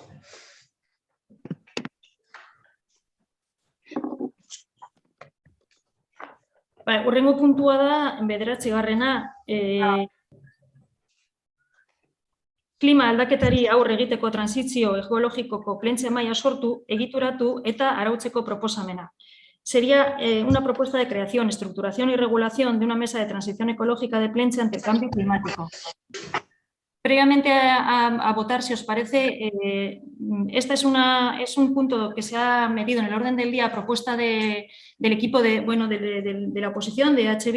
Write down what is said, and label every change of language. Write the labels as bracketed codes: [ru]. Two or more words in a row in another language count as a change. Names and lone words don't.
[eu] Urrengo puntua da, 9. Klima aldaketari aurre egiteko transizio ekologikoko plentzia maila sortu, egituratu eta arautzeko proposamena. [es] Sería una propuesta de creación, estructuración y regulación de una mesa de transición ecológica de Plentzia ante el cambio climático. Previamente a votar, si os parece, este es un punto que se ha metido en el orden del día a propuesta del equipo de la oposición, de H.